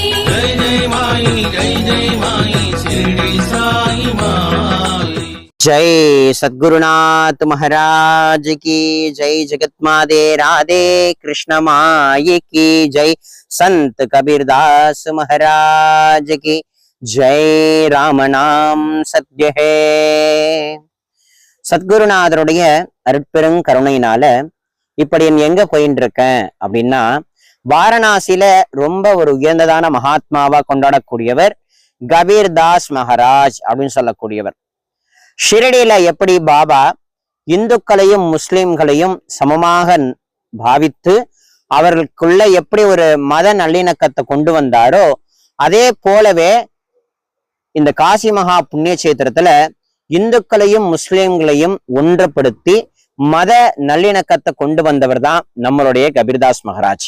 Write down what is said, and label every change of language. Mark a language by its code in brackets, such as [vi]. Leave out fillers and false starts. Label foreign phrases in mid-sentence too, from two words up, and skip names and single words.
[hi] जय माई शिरडी साई माई। जय सद्गुरुनाथ महाराज की जय। जगत माते राधे कृष्ण माई की जय। संत कबीरदास महाराज की जय। राम नाम सत्य है। [ta] சத்குருநாதருடைய அருட்பெரும் கருணையினால இப்படி எங்க போயிட்டு இருக்கேன் அப்படின்னா, வாரணாசியில ரொம்ப ஒரு உயர்ந்ததான மகாத்மாவா கொண்டாடக்கூடியவர் கபீர்தாஸ் மகாராஜ் அப்படின்னு சொல்லக்கூடியவர். ஷிரடியில எப்படி பாபா இந்துக்களையும் முஸ்லிம்களையும் சமமாக பாவித்து அவர்களுக்குள்ள எப்படி ஒரு மத நல்லிணக்கத்தை கொண்டு வந்தாரோ, அதே போலவே இந்த காசி மகா புண்ணிய கஷேத்திரத்துல இந்துக்களையும் முஸ்லிம்களையும் ஒன்றுபடுத்தி மத நல்லிணக்கத்தை கொண்டு வந்தவர் தான் நம்மளுடைய கபீர்தாஸ் மகாராஜ்.